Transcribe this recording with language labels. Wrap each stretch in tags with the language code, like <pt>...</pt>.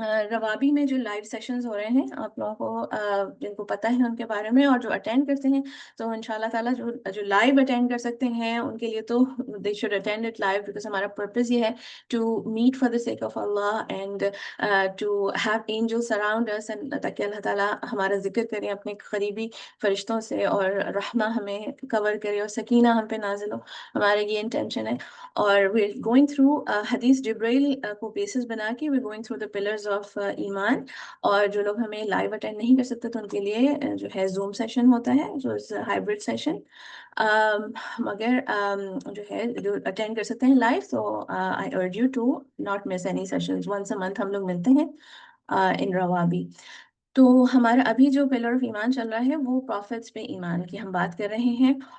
<ur>روابی میں جو live sessions ہو رہے ہیں، آپ لوگوں کو جن کو پتہ ہے ان کے بارے میں اور جو اٹینڈ کرتے ہیں، تو انشاءاللہ تعالیٰ جو لائیو اٹینڈ کر سکتے ہیں ان کے لیے تو</ur> <en>they should attend it live, because</en> <ur>ہمارا پرپز یہ ہے</ur> <en>to meet for the sake of Allah and to have angels around us,</en> <ur>تاکہ اللہ تعالیٰ ہمارا ذکر کریں اپنے قریبی فرشتوں سے، اور رحمہ ہمیں کور کرے اور سکینہ ہم پہ نازل ہو۔ ہمارا یہ انٹینشن ہے، اور we're</ur> <en>going through</en> <ur>حدیث جبرائیل کو بیسس بنا کے</ur> <en>we're going through the pillars of ایمان.</en> <ur>اور جو لوگ ہمیں لائیو اٹینڈ نہیں کر سکتے تو ان کے لیے جو ہے زوم سیشن ہوتا ہے جو ہائبرڈ سیشن. مگر جو ہے جو اٹینڈ کر سکتے ہیں لائیو تو</ur> <en>I urge you to not miss any sessions. once a month</en> <ur>ہم لوگ ملتے ہیں ان روابی. تو ہمارا ابھی جو پلر آف ایمان چل رہا ہے وہ پروفٹس پہ ایمان کی ہم بات کر رہے ہیں.</ur>